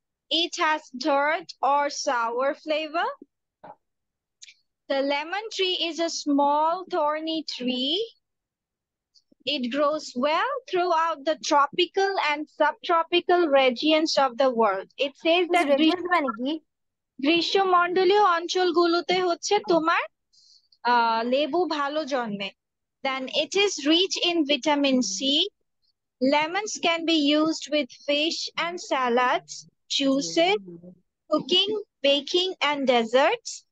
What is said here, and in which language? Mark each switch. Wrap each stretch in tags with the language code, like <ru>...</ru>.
<en>It has tart or sour flavor. The lemon tree is a small thorny tree. It grows well throughout the tropical and subtropical regions of the world. It says that</en> <bn>গ্রীষ্মমণ্ডলীয় অঞ্চলগুলোতে হচ্ছে তোমার লেবু ভালো জন্মে.</bn> <en>Then it is rich in vitamin C. Lemons can be used with fish and salads, juices, cooking, baking, and desserts.</en>